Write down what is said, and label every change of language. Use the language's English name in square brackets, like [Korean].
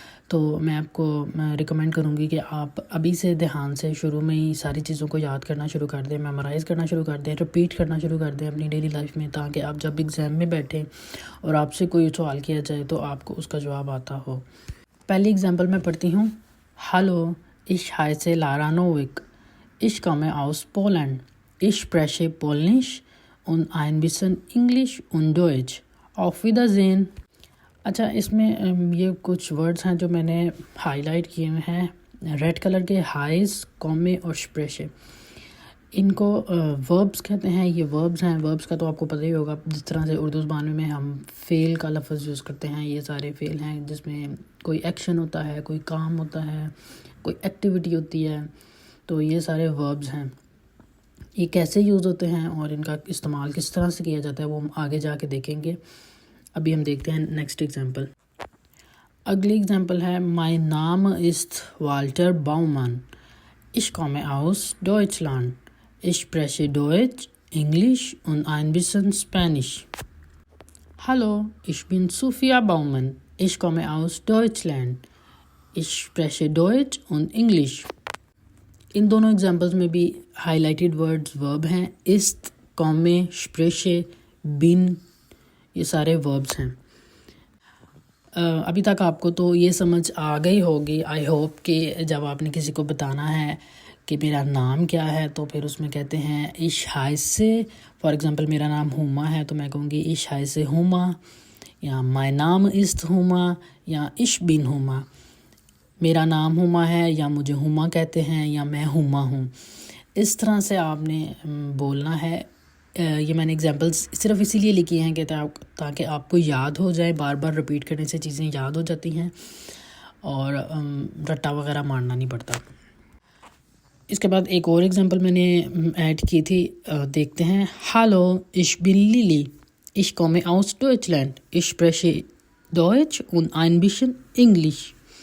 [Urdu] تو میں آپ کو ریکمینڈ کروں گی کہ آپ ابھی سے دھیان سے شروع میں ہی ساری چیزوں کو یاد کرنا شروع کر دیں، میمورائز کرنا شروع کر دیں، رپیٹ کرنا شروع کر دیں اپنی ڈیلی لائف میں، تاکہ آپ جب ایگزام میں بیٹھیں اور آپ سے کوئی سوال کیا جائے تو آپ کو اس کا جواب آتا ہو۔ پہلی اگزامپل میں پڑھتی ہوں۔ Hello, [German] ich heiße Lara Nowick. Ich komme aus Polen. Ich spreche Polnisch und ein bisschen English und Deutsch. Auf Wiedersehen. [Urdu] اچھا، اس میں یہ کچھ ورڈز ہیں جو میں نے ہائی لائٹ کیے ہوئے ہیں ریڈ کلر کے، ہائز، کومے اور شپریشے۔ ان کو وربس کہتے ہیں، یہ وربس ہیں۔ وربس کا تو آپ کو پتہ ہی ہوگا، جس طرح سے اردو زبان میں ہم فعل کا لفظ یوز کرتے ہیں، یہ سارے فعل ہیں جس میں کوئی ایکشن ہوتا ہے، کوئی کام ہوتا ہے، کوئی ایکٹیویٹی ہوتی ہے، تو یہ سارے وربس ہیں۔ یہ کیسے یوز ہوتے ہیں اور ان کا استعمال کس طرح سے کیا جاتا ہے وہ ہم آگے جا کے دیکھیں گے۔ ابھی ہم دیکھتے ہیں نیکسٹ ایگزامپل۔ اگلی ایگزامپل ہے [German] مائی نام ist [Urdu] Walter باؤمن. [German] Ich komme aus Deutschland. Ich spreche Deutsch, Englisch und ein bisschen Spanish. Hallo, ich bin Sophia Baumann. Ich komme aus Deutschland. Ich spreche Deutsch und English. [Urdu] ان دونوں examples میں بھی high lighted words ورب ہیں۔ ist، komme، spreche، bin، یہ سارے verbs ہیں۔ ابھی تک آپ کو تو یہ سمجھ آ گئی ہوگی، آئی ہوپ، کہ جب آپ نے کسی کو بتانا ہے کہ میرا نام کیا ہے تو پھر اس میں کہتے ہیں [German] ich heiße، [Urdu] فار ایگزامپل میرا نام ہما ہے تو میں کہوں گی ich heiße ہما، یا [German] mein Name ist [Urdu] ہما، یا [German] ich bin [Urdu] ہما، میرا نام ہما ہے یا مجھے ہما کہتے ہیں یا میں ہما ہوں۔ اس طرح سے آپ نے بولنا ہے۔ یہ میں نے ایگزامپلس صرف اسی لیے لکھی ہیں کہ تاکہ آپ کو یاد ہو جائے، بار بار رپیٹ کرنے سے چیزیں یاد ہو جاتی ہیں اور رٹا وغیرہ مارنا نہیں پڑتا۔ اس کے بعد ایک اور ایگزامپل میں نے ایڈ کی تھی، دیکھتے ہیں۔ ہالو، [German] ich bin Lili. Ich komme aus Deutschland. Ich spreche Deutsch und ein bisschen English.